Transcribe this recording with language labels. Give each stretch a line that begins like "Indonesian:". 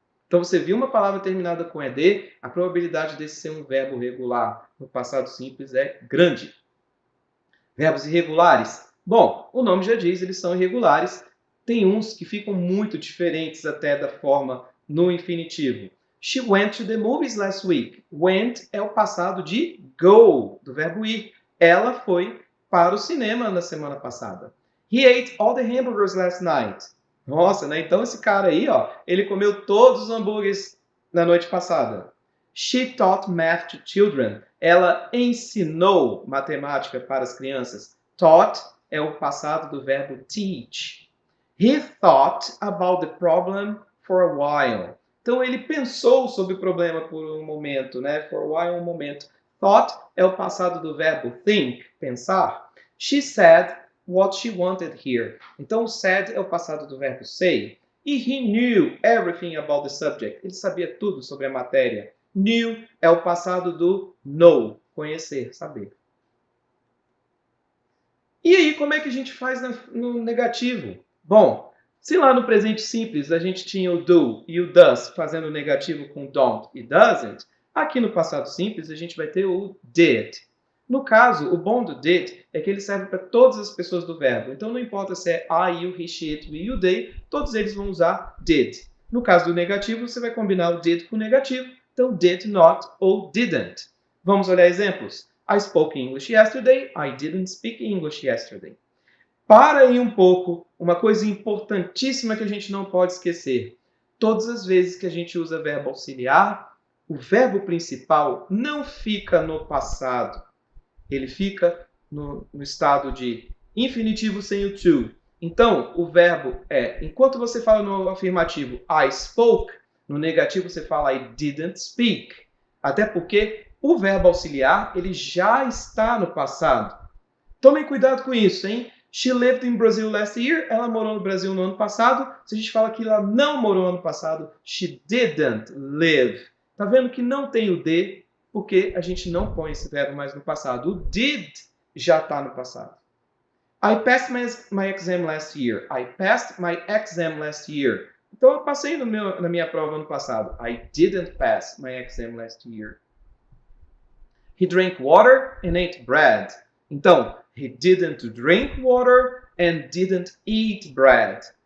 Portuguese: Então, você viu uma palavra terminada com ED, a probabilidade desse ser um verbo regular no passado simples é grande. Verbos irregulares? Bom, o nome já diz, eles são irregulares. Tem uns que ficam muito diferentes até da forma no infinitivo.
English: She went to the movies last week.
Portuguese: Went é o passado de go, do verbo ir. Ela foi para o cinema na semana passada.
English: He ate all the hamburgers last night.
Portuguese: Nossa, né? Então esse cara aí, ó, ele comeu todos os hambúrgueres na noite passada.
English: She taught math to children.
Portuguese: Ela ensinou matemática para as crianças. Taught é o passado do verbo teach.
English: He thought about the problem for a while.
Portuguese: Então, ele pensou sobre o problema por um momento, né?
English: For a while,
Portuguese: um momento. Thought é o passado do verbo think, pensar.
English: She said what she wanted here.
Portuguese: Então, said é o passado do verbo say.
English: E he knew everything about the subject.
Portuguese: Ele sabia tudo sobre a matéria. Knew é o passado do know, conhecer, saber. E aí, como é que a gente faz no negativo? Bom, se lá no presente simples a gente tinha o do e o does fazendo negativo com don't e doesn't, aqui no passado simples a gente vai ter o did. No caso, o bom do did é que ele serve para todas as pessoas do verbo. Então não importa se é I, you, he, she, it, we, you, they, todos eles vão usar did. No caso do negativo, você vai combinar o did com o negativo. Então did not ou didn't. Vamos olhar exemplos.
English: I spoke English yesterday. I didn't speak English yesterday.
Portuguese: Para aí um pouco, uma coisa importantíssima que a gente não pode esquecer. Todas as vezes que a gente usa verbo auxiliar, o verbo principal não fica no passado. Ele fica no estado de infinitivo sem o to. Então, o verbo é, enquanto você fala no afirmativo I spoke, no negativo você fala
English: I didn't speak.
Portuguese: Até porque o verbo auxiliar, ele já está no passado. Tomem cuidado com isso, hein?
English: She lived in Brazil last year.
Portuguese: Ela morou no Brasil no ano passado. Se a gente fala que ela não morou no ano passado,
English: she didn't live.
Portuguese: Tá vendo que não tem o did, porque a gente não põe esse verbo mais no passado. O did já está no passado.
English: I passed my exam last year. I passed my exam last year.
Portuguese: Então, eu passei na minha prova ano passado.
English: I didn't pass my exam last year. He drank water and ate bread. Então, he didn't drink water and didn't eat bread.